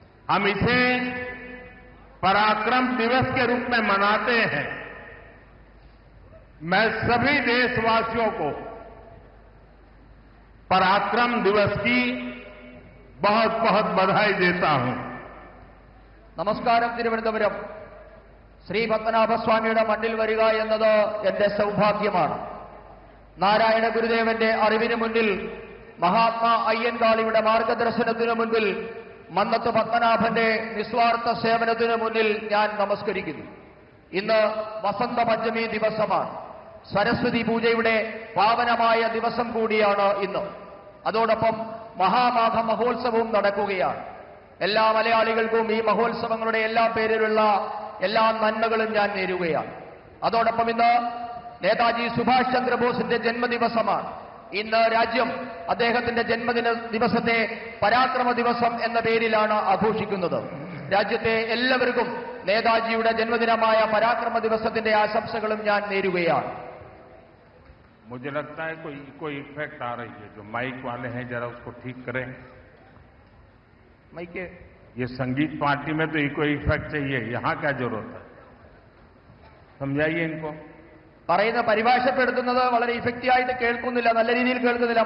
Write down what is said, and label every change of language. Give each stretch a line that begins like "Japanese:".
Hindi: हम इसे पराक्रम दिवस के रूप में मनाते हैं। मैं सभी देशवासियों को पराक्रम दिवस की बहुत बहुत बधाई देता हूं।
Malayalam: നമസ്കാരം. തിരുവനന്തപുരം ശ്രീ പത്മനാഭസ്വാമിയുടെ മണ്ണിൽ വരിക എന്നത് എന്റെ സൗഭാഗ്യമാണ്. നാരായണ ഗുരുദേവന്റെ അറിവിന് മുന്നിൽ, മഹാത്മാ അയ്യൻകാളിയുടെ മാർഗദർശനത്തിനു മുൻപിൽ, മന്നത്ത് പത്മനാഭന്റെ നിസ്വാർത്ഥ സേവനത്തിനു മുന്നിൽ ഞാൻ നമസ്കരിക്കുന്നു. ഇന്ന് വസന്ത പഞ്ചമി ദിവസമാണ്. സരസ്വതി പൂജയുടെ പാവനമായ ദിവസം കൂടിയാണ് ഇന്ന്. അതോടൊപ്പം മഹാമാഘ മഹോത്സവവും നടക്കുകയാണ്. എല്ലാ മലയാളികൾക്കും ഈ മഹോത്സവങ്ങളുടെ എല്ലാ പേരിലുള്ള എല്ലാ നന്മകളും ഞാൻ നേരുകയാണ്. അതോടൊപ്പം ഇന്ന് നേതാജി സുഭാഷ് ചന്ദ്രബോസിന്റെ ജന്മദിവസമാണ്. ഇന്ന് രാജ്യം അദ്ദേഹത്തിന്റെ ജന്മദിന ദിവസത്തെ പരാക്രമ ദിവസം എന്ന പേരിലാണ് ആഘോഷിക്കുന്നത്. രാജ്യത്തെ എല്ലാവർക്കും നേതാജിയുടെ ജന്മദിനമായ പരാക്രമ ദിവസത്തിന്റെ ആശംസകളും ഞാൻ നേരുകയാണ്.
Hindi: मुझे लगता है कोई इफेक्ट आ रही है। जो माइक वाले हैं जरा उसको ठीक करें। माइक ये संगीत पार्टी में तो इको इफेक्ट चाहिए, यहां क्या जरूरत है? समझाइए इनको।
Malayalam: പറയുന്ന പരിഭാഷപ്പെടുത്തുന്നത് വളരെ ഇഫക്റ്റീവായിട്ട് കേൾക്കുന്നില്ല, നല്ല രീതിയിൽ കേൾക്കുന്നില്ല.